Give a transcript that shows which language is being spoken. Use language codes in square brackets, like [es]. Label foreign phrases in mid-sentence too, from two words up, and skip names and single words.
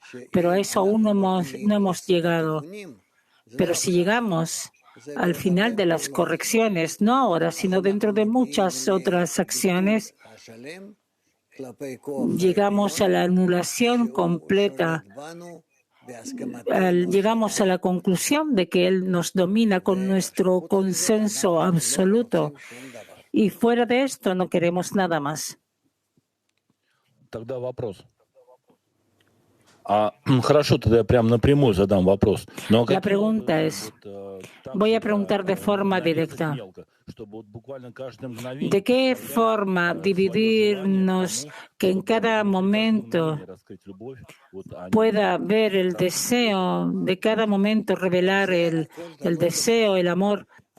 [es] Pero a eso aún no hemos llegado. Pero si llegamos al final de las correcciones, no ahora, sino dentro de muchas otras acciones, llegamos a la anulación completa. Llegamos a la conclusión de que Él nos domina con nuestro consenso absoluto y fuera de esto no queremos nada más. [ru] Тогда вопрос. Хорошо, тогда я прям напрямую задам вопрос. [es] La pregunta es, voy a preguntar de forma directa. ¿De qué forma dividirnos que en cada momento pueda ver el deseo, de cada momento revelar el deseo, el amor?